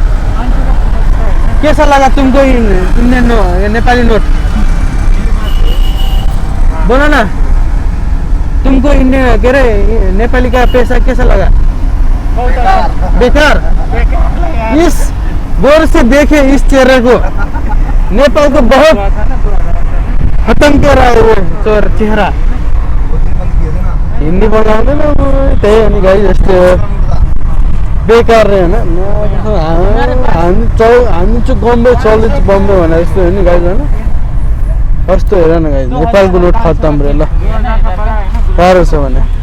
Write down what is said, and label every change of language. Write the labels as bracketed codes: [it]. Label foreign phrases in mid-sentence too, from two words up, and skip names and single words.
[hi] कैसा लगा तुमको इंडियन नेपाली नोट बोलो ना तुमको इंडियन कह रहे नेपाली का पैसा कैसा लगा बेकार इस गौर से देखे इस चेहरे को नेपाल को बहुत खत्म कर रहा है वो चेहरा उसी बंद किए थे [ne] हिन्दी बोल्न आउँदैन त्यही हो नि गाई जस्तै हो बेकार रे होइन हामी चाहिँ बम्बे चल्दैछ बम्बे भने जस्तो हो नि गाई होइन कस्तो हेर न गाई नेपालको नोट खत्तम रे ल गाह्रो छ भने